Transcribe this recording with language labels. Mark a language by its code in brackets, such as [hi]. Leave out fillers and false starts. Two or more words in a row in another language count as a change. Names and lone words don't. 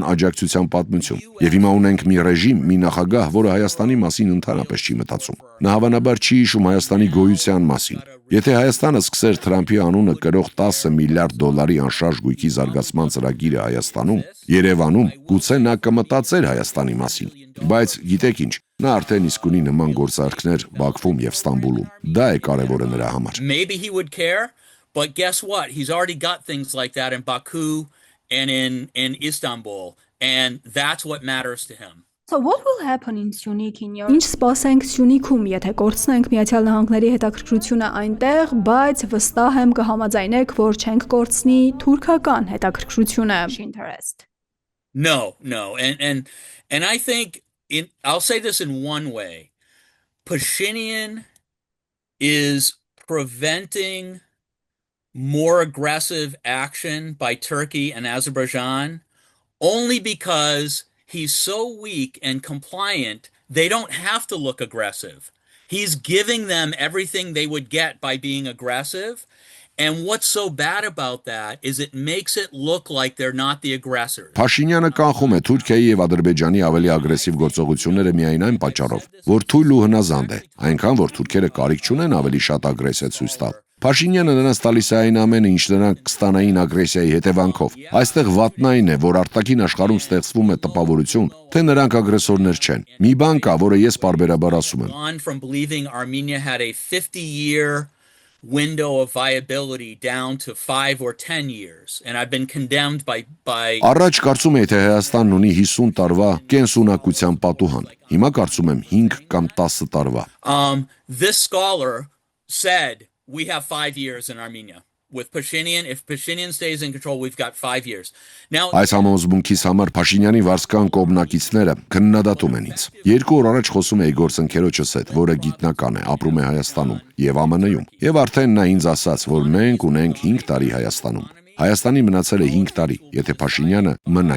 [hy] աջակցության պատմություն, եւ հիմա ունենք մի ռեժիմ, մի նախագահ, որը Հայաստանի մասին ընդհանրապես չի մտածում։ Նա հավանաբար չի հիշում Հայաստանի գոյության մասին։ Եթե Հայաստանը սկսեր Թրամփի անունը կրող 10 միլիարդ դոլարի անշարժ գույքի զարգացման ծրագիրը Հայաստանում, Երևանում, գուցե նա կմտածեր Հայաստանի մասին։ Բայց գիտեք ինչ, նա արդեն իսկ ունի նման գործարքներ Բաքվում եւ Ստամբուլում։ Դա է կարևորը նրա համար։ [en] Maybe he would care, but guess what? He's already got things like that in Baku and in Istanbul, and that's what matters to him. So what will happen in Syunik in your [hy] Ինչ սպասենք Սյունիքում, եթե կորցնենք Միացյալ Նահանգների հետաքրքրությունը այնտեղ, բայց վստահ եմ կհամաձայնեք, որ չենք կորցնի թուրքական հետաքրքրությունը. [en] No. And I think I'll say this in one way. Pashinyan is preventing more aggressive action by Turkey and Azerbaijan only because he's so weak and compliant, they don't have to look aggressive. He's giving them everything they would get by being aggressive. And what's so bad about that is it makes it look like they're not the aggressors. [hy] Փաշինյանը կանխում է Թուրքիայի եւ Ադրբեջանի ավելի ագրեսիվ գործողությունները միայն այն պատճառով, որ թույլ ու հնազանդ է, այնքան որ թուրքերը կարիք չունեն ավելի շատ ագրեսիա ցույց տալ։ Փաշինյանը նրանց տալիս է այն ամենը, ինչ նրանք կստանային ագրեսիայի հետևանքով։ Այստեղ վատն այն է, որ արտաքին աշխարհում ստեղծվում է տպավորություն, թե նրանք ագրեսորներ չեն։ Մի բան կա, որը ես պարբերաբար ասում եմ։ [en] From believing Armenia had a 50-year window of viability down to 5 or 10 years, and I've been condemned by [hy] Առաջ կարծում եի, թե Հայաստանն ունի 50 տարվա կենսունակության պատուհան։ Հիմա կարծում եմ 5 կամ 10 տարվա։ [en] This scholar said we have 5 years in Armenia. With Pashinyan, if Pashinyan stays in control, we've got 5 years. Now, [hy] Այս համոզմունքից համար Փաշինյանի վարսկան կողմնակիցները քննադատում են ինձ։ 2 օր առաջ խոսում էի գործընկերոջս հետ, որը գիտնական է, ապրում է Հայաստանում եւ ԱՄՆ-ում, եւ արդեն նա ինձ ասաց, որ մենք ունենք 5 տարի Հայաստանում։ Հայաստանի մնացել է 5 տարի, եթե Փաշինյանը մնա